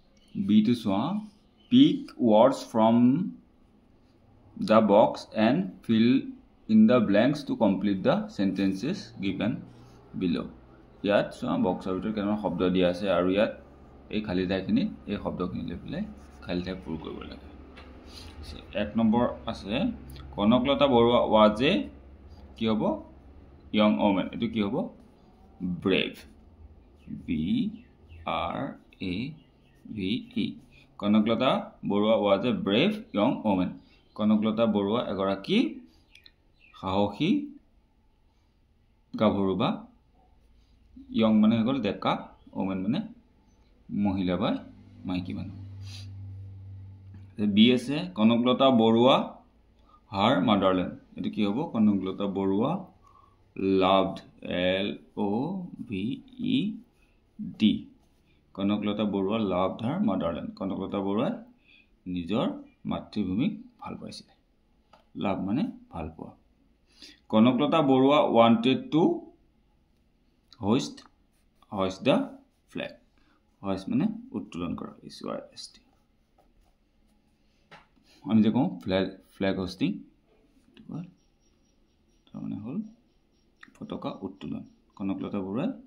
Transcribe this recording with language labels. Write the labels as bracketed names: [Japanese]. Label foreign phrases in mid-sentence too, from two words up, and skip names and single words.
[English] B to চোৱা pick words from the box and fill in the blanks to complete the sentences given below. [Assamese] ইয়াত চোৱা বক্সৰ ভিতৰত কেনেকুৱা শব্দ দিয়া আছে আৰু ইয়াত এই খালী ঠাইখিনিত এই শব্দখিনি লৈ পেলাই খালী ঠাই পূৰ কৰিব লাগে 1 নম্বৰ আছে কনকলতা বৰুৱা [English] was a [Assamese] কি হ'ব [English] young woman [Assamese] এটো কি হ'ব brave B R A V E কনকলতা বৰুৱা [English] was a brave young woman [Assamese] কনকলতা বৰুৱা এগৰাকী সাহসী গাভৰু বা young মানে হ'ল ডেকা woman মানে মহিলা বা মাইকী মানুহ বি আছে কনকলতা বৰুৱা [English] her motherland [Assamese] এটো কি হ'ব কনকলতা বৰুৱা loved L O V E D কনকলতা বৰুৱা [English] loved her motherland [Assamese] কনকলতা বৰুৱা নিজৰ মাতৃভূমিক ভাল পাইছিল লাভ মানে ভাল পোৱা কনকলতা বৰুৱা [English] wanted to hoist the flag [Assamese] hoist মানে উত্তোলন কৰা HOIST আমি যে কওঁ [English] flag hosting [Assamese] মানে হল পতাকা উত্তোলন কনকলতা বৰুৱা